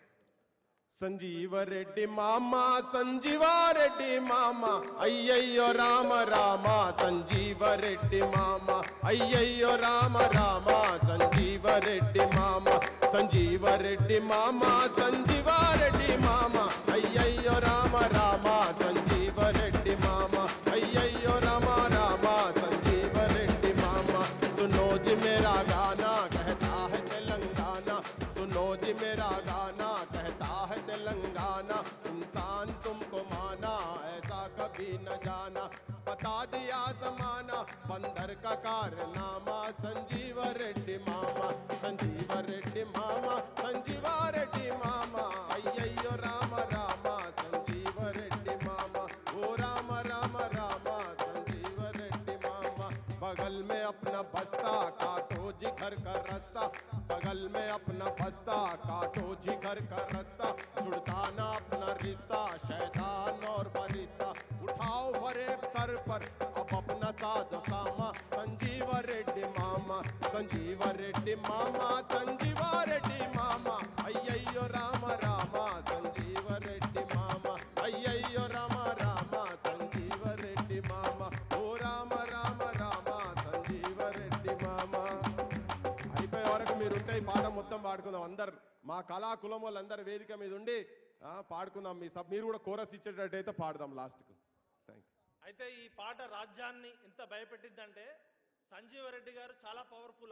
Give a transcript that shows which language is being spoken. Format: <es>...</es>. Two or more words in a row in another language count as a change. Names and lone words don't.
<te>సంజీవరెడ్డి మామ సంజీవారెడ్డి మామ అయ్యయ్యో రామ రామ సంజీవరెడ్డి మామ అయ్యయ్యో రామ రామ సంజీవరెడ్డి మామ సంజీవరెడ్డి మామ సంజీవారెడ్డి మామ అయ్యయ్యో రామ రామ సంజీవరెడ్డి మామ అయ్యయ్యో రామ రామ సంజీవరెడ్డి మామ.</te> <hi>सुनो जी मेरा गाना कहता है तेलंगाना, सुनो जी मेरा गाना कहता है तेलंगाना, इंसान तुमको माना ऐसा कभी न जाना, बता दिया जमाना बंदर का कारनामा संजीवरेड्डी मामा संजीवरेड्डी मामा संजीवरेड्डी मामा अय्यయ్యో राम राम संजीवरेड्डी मामा ओ राम राम राम संजीवरेड्डी मामा. बगल में अपना बस्ता काटो जिगर का रास्ता, बगल में अपना बस्ता काटो जिगर का रास्ता, जुड़ता ना अपना रिश्ता शैतान और फरिश्ता, उठाओ फरेब सर पर अब अपना साधो सामा संजीवरेड्डी मामा संजीवरेड्डी मामा संजीवरेड्डी मामा अय्यయ్యో राम राम संजीवरेड्डी मामा अय्यయ్యో राम राम संजीवरेड्डी मामा ओ राम राम राम సంజీవరెడ్డి మామ.</hi> <te>అయిపోయే వరకు మీరు ఉంటే ఈ పాట మొత్తం పాడుకుందాం. అందరు మా కళా కులం వాళ్ళందరూ వేదిక మీద ఉండి పాడుకుందాం. మీరు కూడా కోరస్ ఇచ్చేటట్టయితే పాడదాం లాస్ట్కు.</te> <en>Thank you.</en> <te>అయితే ఈ పాట రాజ్యాన్ని ఎంత భయపెట్టిందంటే సంజీవరెడ్డి గారు చాలా పవర్ఫుల్.</te>